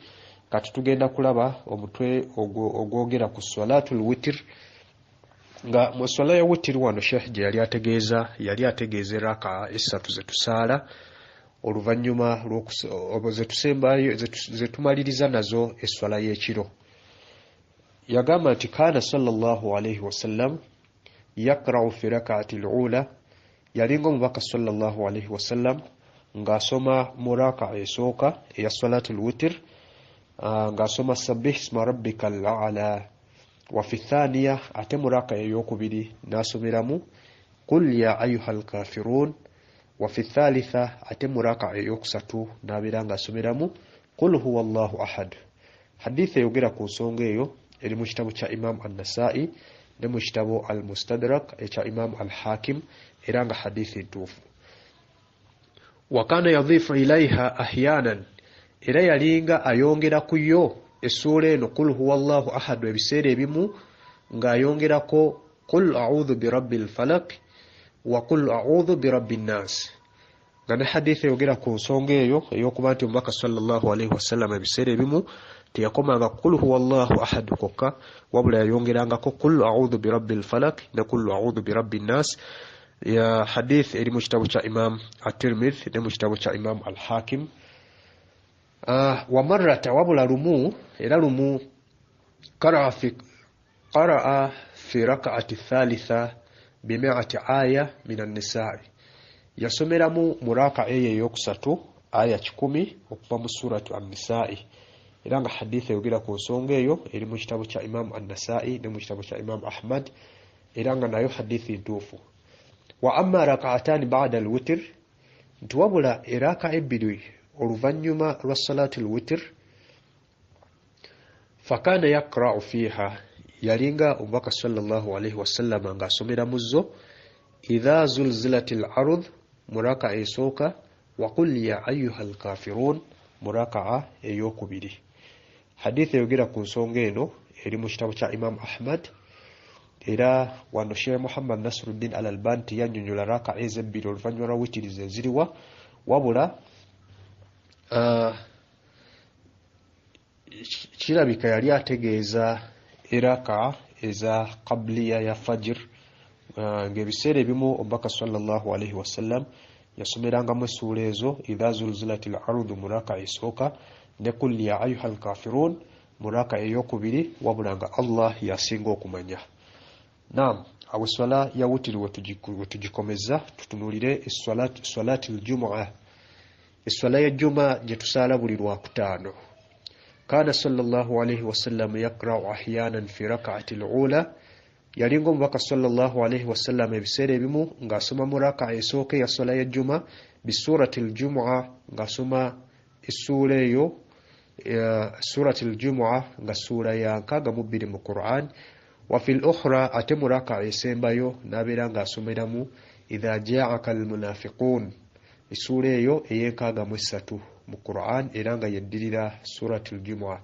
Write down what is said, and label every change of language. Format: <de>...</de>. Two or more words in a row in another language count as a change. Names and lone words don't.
<lg>Kati tugenda kulaba omutwe ogwogera ku</lg> <ar>صلاة الوتر,</ar> <lg>nga mu swala ya witr wano Sheikh gye yali ategeeza raka 3 ze tusaala oluvannyuma ze tusembayo ze tumaliriza nazo eswala y'ekiro. Yagamba nti</lg> <ar>كان صلى الله عليه وسلم يقرأ في ركعة الأولى</ar> <lg>yalinga omubaka</lg> <ar>صلى الله عليه وسلم</ar> <lg>ngasoma muraka esooka eya</lg> <ar>صلاة الوتر</ar> <lg>ngasoma</lg> <ar>سبح اسم ربك الأعلى وفي الثانية</ar> <lg>ate muraka eyokubiri nasomeramu</lg> <ar>قل يا أيها الكافرون وفي الثالثة</ar> <lg>ate muraka eyokusatu nabira ngasomeramu</lg> <ar>قل هو الله أحد.</ar> <lg>Hadithi eyogera ku nsonga eyo eri mu kitabu kya Imam an-Nasa'i ne mu kitabu al-Mustadrak ekya Imam al-Hakim era nga hadithi ntuufu.</lg> <ar>وكان يضيف إليها أحيانا</ar> <lg>era yalinga ayongera kuyo essura eno</lg> <ar>قل هو الله أحد</ar> <lg>ebiseera ebimu ng'ayongerako</lg> <ar>قل أعوذ برب الفلق وقل أعوذ برب الناس.</ar> <lg>Nga ne hadithi eyogera ku nsonga eyo ey'okuba nti omubaka</lg> <ar>صلى الله عليه وسلم</ar> <lg>ebiseera ebimu teyakomanga</lg> <ar>قل هو الله أحد</ar> <lg>kokka wabula yayongerangako</lg> <ar>قل أعوذ برب الفلق</ar> <lg>ne</lg> <ar>قل أعوذ برب الناس.</ar> <lg>Ya hadith eri mu kitabu kya Imam at-Tirmidhi ne mu kitabu kya Imam al-Hakim.</lg> <ar>ومرة</ar> <lg>wabula lumu era lumu</lg> <ar>قرأ في ركعة الثالثة بـ 100 آية من النساء.</ar> <lg>Yasomeramu muraka eyo yokusatu aya 10 okuva mu suratu an-Nisaa. Era nga hadith eyogera ku nsonga eyo eri mu kitabu kya Imam an-Nasa'i ne mu kitabu kya Imam Ahmad era nga nayo hadithi ntuufu.</lg> <ar>وأما ركعتان بعد الوتر</ar> <lg>ntuwabula iraka ebiri oluvanyuma lwa</lg> <ar>صلاة الوتر فكان يقرأ فيها</ar> <lg>yalinga omubaka</lg> <ar>صلى الله عليه وسلم</ar> <lg>nga asomera muzo</lg> <ar>إذا زلزلت الأرض</ar> <lg>muraka esooka</lg> <ar>وقل يا أيها الكافرون</ar> <lg>muraka eyokubiri. Hadith eyogera ku nsonga eno eri mu kitabu kya Imam Ahmad era wano Sheikh Muhammad Nasruddin al-Albani yannyonnyola raka ezebbiri oluvanyuma lwa witiriza eziriwa wabula kirabika yali ategeeza eraka eza qabliya ya fajr ng'ebiseera ebimu omubaka</lg> <ar>صلى الله عليه وسلم</ar> <lg>yasomerangamu essuula ezo</lg> <ar>إذا زلزلت الأرض</ar> <lg>muraka esooka ne</lg> <ar>قل يا أيها الكافرون</ar> <lg>muraka eyokubiri wabula nga Allah yasinga okumanya. Naam, awo swala ya witiri wetugikomeza tutunulire</lg> <ar>صلاة الجمعة.</ar> <lg>Swala ya juma gye tusaala buli lwakutaano.</lg> <ar>كان صلى الله عليه وسلم يقرأ أحيانا في ركعة الأولى</ar> <lg>yalinga omubaka</lg> <ar>صلى الله عليه وسلم</ar> <lg>ebiseera ebimu ng'asoma mu raka esooka ya swala ya juma</lg> <ar>بسورة الجمعة</ar> <lg>ng'asoma essuula eyo</lg> <ar>سورة الجمعة</ar> <lg>nga ssuula ya 62 mu Qur'an.</lg> <ar>وفي الأخرى</ar> <lg>ate mu raka esembayo nabeera ng'asomeramu</lg> <ar>إذا جاءك المنافقون</ar> <lg>essuula eyo ey'63 mu Qur'an era nga yeddirira</lg> <ar>سورة الجمعة.</ar>